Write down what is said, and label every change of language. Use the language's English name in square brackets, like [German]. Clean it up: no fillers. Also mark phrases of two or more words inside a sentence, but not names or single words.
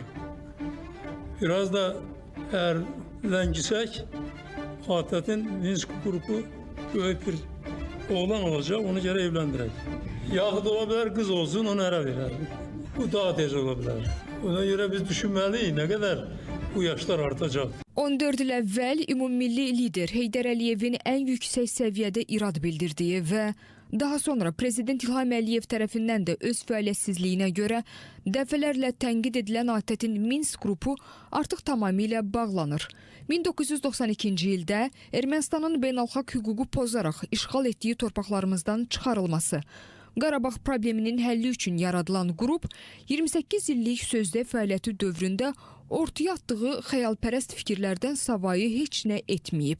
[Turkish] Biraz da eğer ləngisək, ATT'nin Minsk grubu böyük bir oğlan olacak, onu göre evlendirək. Yaxud olabilir kız olsun, onu ara verək. Bu daha tez olabilir. Ona göre biz düşünməliyik, ne kadar bu yaşlar artacak. [Azerbaijani] 14 il əvvəl ümummilli lider Heydər Əliyevin ən yüksək səviyyədə irad bildirdiyi və daha sonra Prezident İlham Əliyev tərəfindən də öz fəaliyyətsizliyinə görə dəfələrlə tənqid edilən ATT-in Minsk qrupu artıq tamamilə bağlanır. 1992-ci ildə Ermənistanın beynəlxalq hüququ pozaraq işğal etdiyi torpaqlarımızdan çıxarılması, Qarabağ probleminin həlli üçün yaradılan qrup 28 illik sözdə fəaliyyəti dövründə ortaya atdığı xəyalpərəst fikirlərdən savayı heç nə etməyib.